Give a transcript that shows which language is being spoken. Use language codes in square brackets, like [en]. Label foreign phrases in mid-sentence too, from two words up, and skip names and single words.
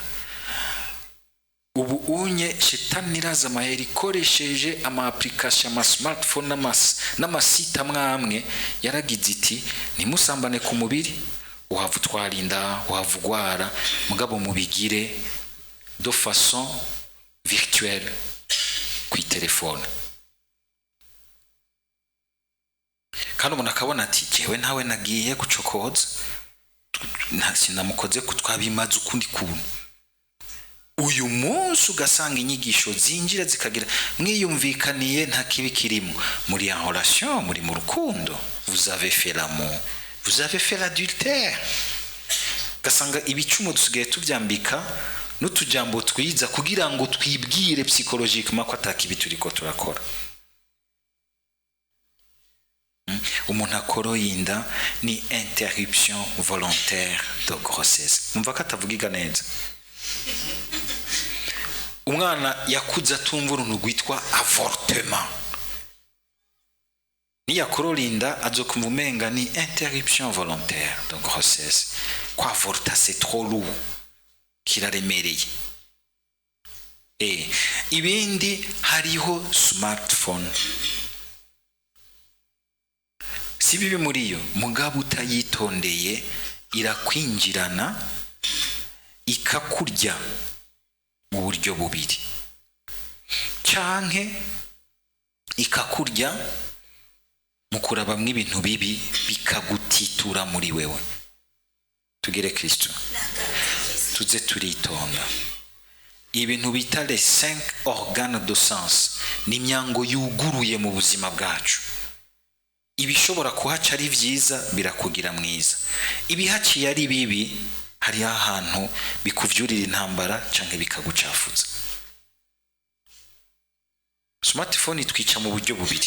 [rn] Ubu unye shetani iraza amahera ikoresheje ama application, ama smartphone n'amasite amwe yaragize iti ntimusambane ku mubiri, uhava utwarinda, uhava ugwara, mugabo mubigire [fr] de façon virtuelle [rn] ku telefone. Kandi umuntu akabona ati jewe ntawe nagiye gucokoza, sinamukoze kutwabimaze ukundi kuntu. Uyu munsi ugasanga inyigisho zinjira zikagira mwiyumvikaniye nta kibi kirimo, muri [fr] en relation, [rn] muri mu rukundo, [fr] vous avez fait l'amour, vous avez fait l'adultère. [rn] Ugasanga ibicumu dusigaye tubyambika n'utujambo twiza kugira ngo twibwire psychologiquement ko atakibi turiko turakora. Umuntu akoroyinda ni [fr] interruption volontaire de grossesse. [rn] Umva ko atavugiga neza. Umwana yakuza atumva uruntu rwitwa avortement, niyakororinda azokumva umenga ni [fr] interruption volontaire de grossesse. Kwa avorta c'est trop lourd, [rn] kiraremereye. Ibindi hariho smartphone, si bibi muri yo, mugabo utayitondeye irakwinjirana ikakurya mu buryo bubiri, canke ikakurya mu kurabamwo ibintu bibi bikagutitura muri wewe. Tugere Kristo, tuze turitonda. Ibintu bita [fr] les 5 organes de sens [rn] ni imyango yuguruye mu buzima bwacu. Ibishobora kuhaca ari vyiza birakugira mwiza, ibihaciye ari bibi hari ahantu bikuvyurira intambara canke bikagucafuza. Smartphone itwica mu buryo bubiri.